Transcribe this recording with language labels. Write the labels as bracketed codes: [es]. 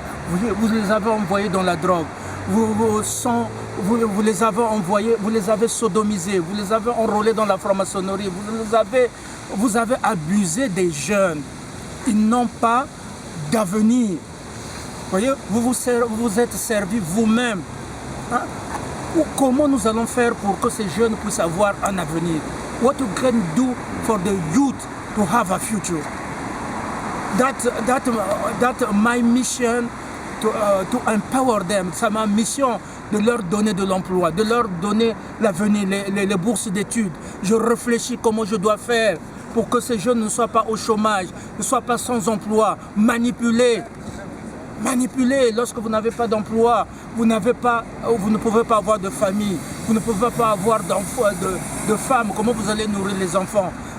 [fr] Vous les avez envoyés dans la drogue, vous les avez envoyés, vous les avez sodomisés, vous les avez enrôlés dans la franc-maçonnerie, vous avez abusé des jeunes. Ils n'ont pas d'avenir. Voyez, vous êtes servi vous-même. Hein? Comment nous allons faire pour que ces jeunes puissent avoir un avenir? [en] What we can do for the youth to have a future? That's my mission to empower them. [fr] C'est ma mission de leur donner de l'emploi, de leur donner l'avenir, les bourses d'études. Je réfléchis comment je dois faire pour que ces jeunes ne soient pas au chômage, ne soient pas sans emploi, manipulés. Lorsque vous n'avez pas d'emploi, vous ne pouvez pas avoir de famille, vous ne pouvez pas avoir de femmes, comment vous allez nourrir les enfants?